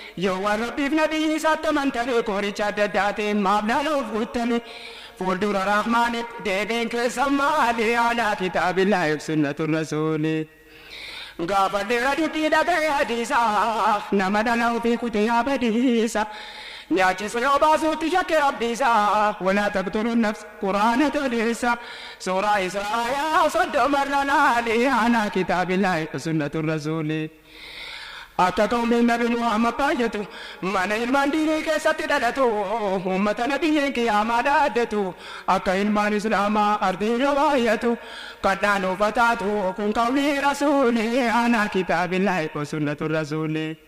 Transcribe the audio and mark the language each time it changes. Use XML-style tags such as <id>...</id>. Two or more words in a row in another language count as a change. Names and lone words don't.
<om>Yoo waan Rabbiif nabii isaatti amantame, qoricha adda addaatiin maaf naan of fuutame. Fuuldura Rahmaanitti deebiin keessa maali?</om> <ar>على كتاب الله سنة الرسول.</ar> <om>Gaafa dheera dubbii dhaga'e hadiisa, nama dhala ofii kutee yaa badiisa. Nyaachisu yoo baasuutti shakke Rabbi isaa,</om> <ar>ولا تقتلوا النفس,</ar> <om>Qur'aana toleessa. Suuraa Israa yaa soddoma irra laali,</om> <ar>على كتاب الله سنة الرسول.</ar> <om>Akka qawmiin Nabi Muhammad baay'atu, mana ilmaan diinii keessatti dhalatu, uummata nabiyyeen qiyaamaa dhaaddatu, akka ilmaan Islaamaa ardii yoo baay'atu, kadhaan ufataatu, kun qawmii rasuuli,</om> <ar>على كتاب الله سنة الرسول.</ar>